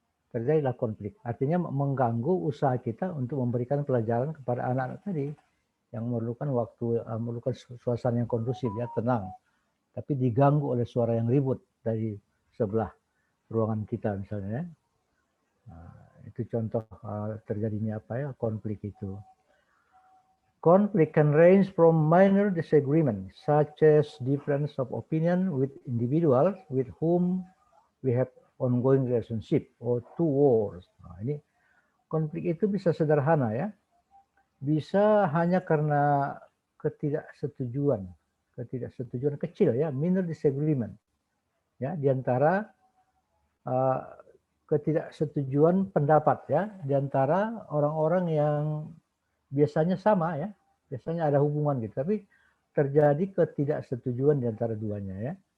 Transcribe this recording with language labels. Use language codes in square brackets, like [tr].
[id] Terjadilah konflik. Artinya mengganggu usaha kita untuk memberikan pelajaran kepada anak-anak tadi yang memerlukan memerlukan suasana yang kondusif ya, tenang. Tapi diganggu oleh suara yang ribut dari sebelah ruangan kita misalnya. Nah, itu contoh terjadinya konflik itu. [en] Conflict can range from minor disagreement, such as difference of opinion with individuals with whom we have ongoing relationship or to wars. [id] Nah, ini konflik itu bisa sederhana ya, bisa hanya karena ketidaksetujuan kecil ya, [en] minor disagreement [id] ya, diantara ketidaksetujuan pendapat ya, diantara orang-orang yang biasanya sama ya, biasanya ada hubungan gitu, tapi terjadi ketidaksetujuan diantara duanya ya.